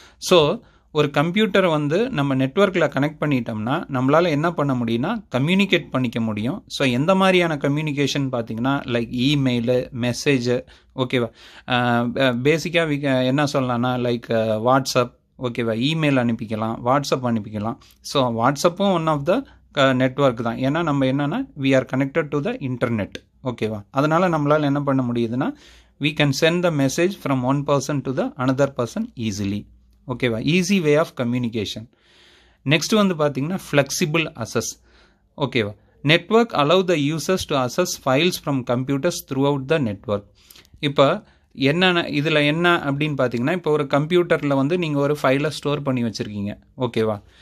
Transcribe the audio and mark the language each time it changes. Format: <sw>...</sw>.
<ta>So ஒரு கம்ப்யூட்டரை வந்து நம்ம நெட்வொர்க்கில் கனெக்ட் பண்ணிட்டோம்னா நம்மளால் என்ன பண்ண முடியும்னா கம்யூனிகேட் பண்ணிக்க முடியும். ஸோ எந்த மாதிரியான கம்யூனிகேஷன் பார்த்தீங்கன்னா லைக் இமெயிலு, மெசேஜு, ஓகேவா, பேசிக்காக என்ன சொல்லலாம்னா லைக் வாட்ஸ்அப், ஓகேவா. Email அனுப்பிக்கலாம், WhatsApp அனுப்பிக்கலாம். So வாட்ஸ்அப்பும்</ta> <en>one of the network</en> <ta>தான். ஏன்னா நம்ம என்னன்னா</ta> <en>we are connected to the internet. ஓகேவா.</en> <ta>அதனால் நம்மளால் என்ன பண்ண முடியுதுன்னா</ta> <en>we can send the message from one person to the another person easily. ஓகேவா. Easy way of communication.</en> <ta>Next வந்து பார்த்தீங்கன்னா ஃப்ளெக்சிபிள் அசஸ். ஓகேவா.</ta> <en>Network allow the users to access files from computers throughout the network.</en> <ta>இப்போ என்னென்ன இதில் என்ன அப்படின்னு பார்த்தீங்கன்னா, இப்போ ஒரு கம்ப்யூட்டரில் வந்து நீங்கள் ஒரு ஃபைலை ஸ்டோர் பண்ணி வச்சுருக்கீங்க. ஓகேவா.</ta>